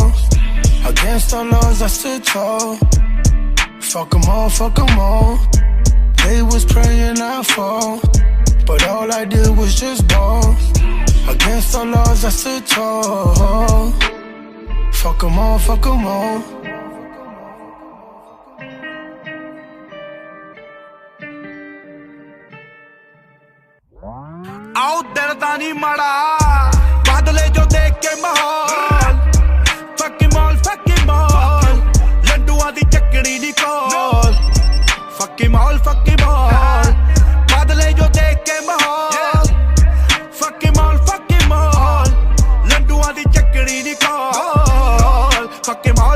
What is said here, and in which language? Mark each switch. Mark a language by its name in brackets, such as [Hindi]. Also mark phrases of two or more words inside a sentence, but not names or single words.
[English] Against all laws, I stood tall. Fuck 'em all. They was praying I fall, but all I did was just ball. Against all laws, I stood tall. Fuck 'em all. [Punjabi] ਆਓ ਦਿਲ ਦਾ ਨੀ ਮਾੜਾ ਬਦਲੇ ਜੋ ਦੇਖ ਕੇ ਮਾਹੌਲ [English] fuck 'em all [Punjabi] ਲੱਡੂਆਂ ਦੀ ਚਕੜੀ ਦੀ ਕੋਲ [English] fuck 'em all [Punjabi] ਬਦਲੇ ਜੋ ਦੇਖ ਕੇ ਮਾਹੌਲ [English] fuck 'em all [Punjabi] ਲੱਡੂਆਂ ਦੀ ਚਕੜੀ ਦੀ ਕੋਲ [English] fuck 'em all